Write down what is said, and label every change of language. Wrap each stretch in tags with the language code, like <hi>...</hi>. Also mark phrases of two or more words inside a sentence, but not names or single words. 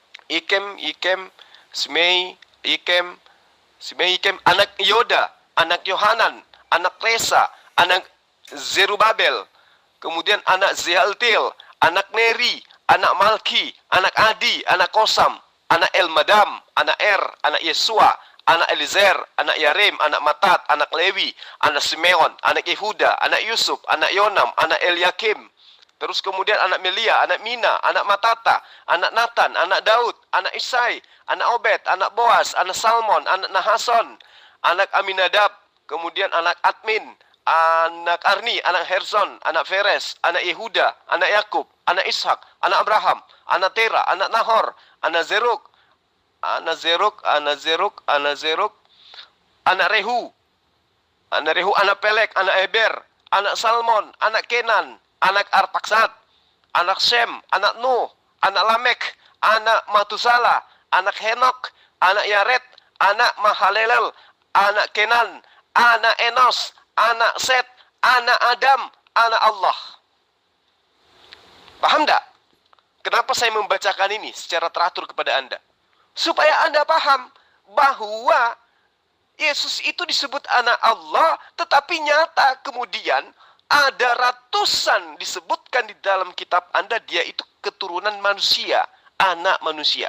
<id>Ikem, Simei, Ikem, anak Yoda, anak Yohanan, anak Resa, anak Zerubabel, kemudian anak Zealtiel, anak Neri, anak Malki, anak Adi, anak Kosam, anak Elmadam, anak anak Yesua, anak Elizer, anak Yarim, anak Matat, anak Lewi, anak Simeon, anak Yehuda, anak Yusuf, anak Yonam, anak Eliakim. Terus kemudian anak Melia, anak Mina, anak Matata, anak Nathan, anak Daud, anak Isai, anak Obed, anak Boas, anak Salmon, anak Nahason, anak Aminadab, kemudian anak Admin, anak Arni, anak Herzon, anak Feres, anak Yehuda, anak Yakub, anak Ishak, anak Abraham, anak Tera, anak Nahor, anak Zeruk, anak Rehu, anak Pelek, anak Eber, anak Salmon, anak Kenan, anak Arpaksad, anak Sem, anak Nuh, anak Lamek, anak Matusala, anak Henok, anak Yaret, anak Mahalalel, anak Kenan, anak Enos, anak Set, anak Adam, anak Allah. Paham tak? Kenapa saya membacakan ini secara teratur kepada Anda? Supaya Anda paham bahwa Yesus itu disebut anak Allah, tetapi nyata kemudian ada ratusan disebutkan di dalam kitab Anda, dia itu keturunan manusia, anak manusia.</id>